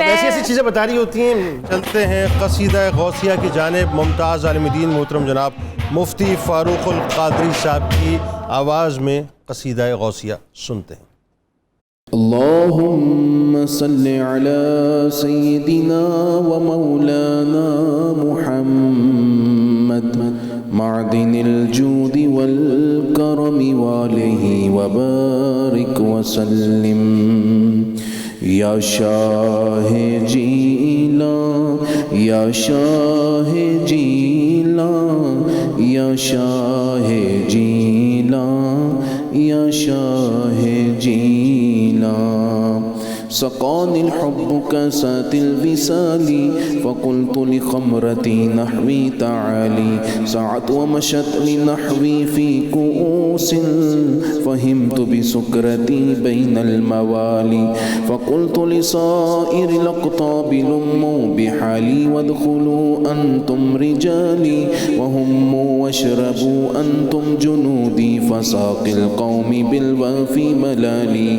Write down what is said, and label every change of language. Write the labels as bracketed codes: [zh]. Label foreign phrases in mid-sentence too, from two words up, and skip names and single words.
[ur] ایسی چیزیں بتا رہی ہوتی ہیں. چلتے ہیں قصیدہ غوثیہ کی جانب. ممتاز عالم دین محترم جناب مفتی فاروق القادری صاحب کی آواز میں قصیدہ غوثیہ سنتے ہیں. [ar] اللہم صلی علی سیدنا و مولانا محمد معدن الجود والکرم والہ وبارک وسلم. [ur] یا شاہ جیلان یا شاہ جیلان یا شاہ جیلان یا شاہ جیلان. [ar] سقاني الحب كاسات الوصال فقلت لخمرتي نحوي تعالي. سعت ومشت لنحوي في كؤوس فهمت بسكرتي بين الموالي. فقلت لصائر الأقطاب لموا بحالي وادخلوا أنتم رجالي وهموا واشربوا أنتم جنودي فساقي القوم بالوافي ملالي.